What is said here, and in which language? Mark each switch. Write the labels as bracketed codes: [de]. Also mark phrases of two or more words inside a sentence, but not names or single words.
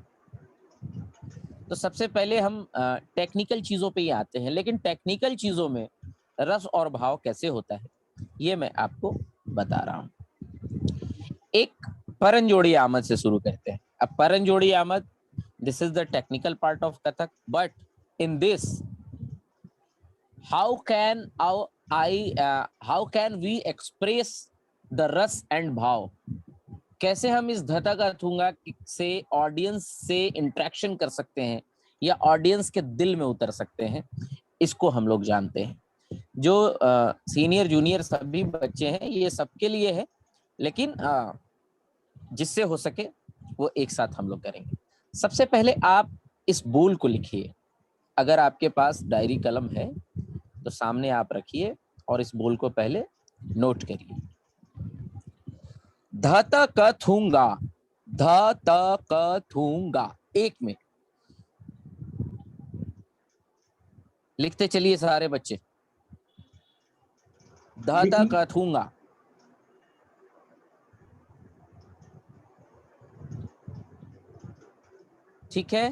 [hi] तो सबसे पहले हम टेक्निकल चीजों पे ही आते हैं, लेकिन टेक्निकल चीजों में रस और भाव कैसे होता है ये मैं आपको बता रहा हूं। एक परंजोड़ी आमद से शुरू करते हैं। अब परंजोड़ी आमद, [en] this is the technical part of Kathak, but in this how can we express the [hi] रस and भाव, कैसे हम इस धता का थूंगा से ऑडियंस से इंटरेक्शन कर सकते हैं या ऑडियंस के दिल में उतर सकते हैं, इसको हम लोग जानते हैं। जो सीनियर जूनियर सभी बच्चे हैं ये सबके लिए है, लेकिन जिससे हो सके वो एक साथ हम लोग करेंगे। सबसे पहले आप इस बोल को लिखिए। अगर आपके पास डायरी कलम है तो सामने आप रखिए और इस बोल को पहले नोट करिए। ध त क थूंगा, ध त क थूंगा, एक में लिखते चलिए सारे बच्चे। ध त क थूंगा। ठीक है।